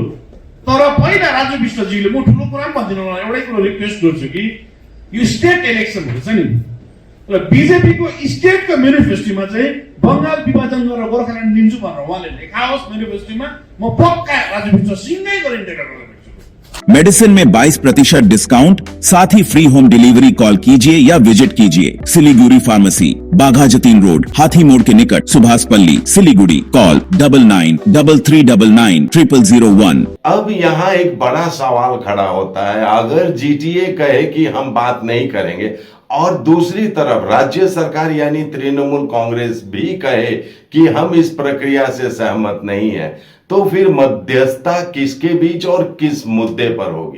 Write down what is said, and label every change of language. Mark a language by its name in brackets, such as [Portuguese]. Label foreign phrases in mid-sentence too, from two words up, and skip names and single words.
[Nepali] तर पहिला राजु विष्टजीले, म ठुलो कुरा पनि भन्दिनँ, एउटै कुरो रिक्वेस्ट गर्छु कि यो स्टेट इलेक्सनहरू छ नि, र बिजेपीको स्टेटको मेनिफेस्टोमा चाहिँ बङ्गाल विभाजन गरेर गोर्खाल्यान्ड दिन्छु भनेर उहाँले लेखाओस् मेनिफेस्टोमा, म पक्का राजु विष्ट सिँगै गरेर इन्टरलॉक्यूटरलाई भेट्छु। [Hindi] मेडिसिन में 22% डिस्काउंट, साथ ही [English] free home delivery. [Hindi] कॉल कीजिए या विजिट कीजिए सिलीगुड़ी फार्मेसी, बाघा जतीन रोड, हाथी मोड़ के निकट, सुभाष पल्ली, सिलीगुड़ी। कॉल 9933990001। अब यहाँ एक बड़ा सवाल खड़ा होता है, अगर जीटीए कहे कि हम बात नहीं करेंगे और दूसरी तरफ राज्य सरकार यानी तृणमूल कांग्रेस भी कहे कि हम इस प्रक्रिया से सहमत नहीं है, तो फिर मध्यस्थता किसके बीच और किस मुद्दे पर होगी?